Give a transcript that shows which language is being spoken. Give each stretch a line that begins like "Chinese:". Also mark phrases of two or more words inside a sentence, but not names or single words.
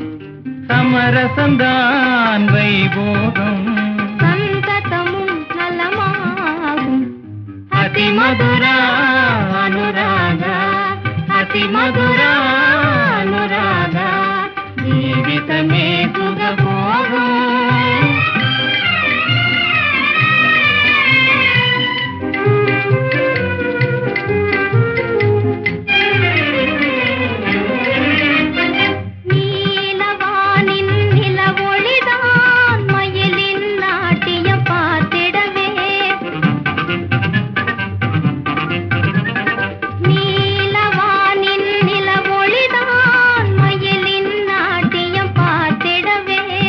Telugu: సమరసందాన్ వైభోగం
Tamil: సంతతமும் நலமாகும்
Telugu: అతి మధురానురాగ అతి మధురానురాగ జీవితమే సుఖభోగం
Tamil: நீலவானின் நிலவொளிதான் மயிலின் நாட்டியம் பார்த்திடவே நீலவானின் நிலவொளிதான் மயிலின் நாட்டியம் பார்த்திடவே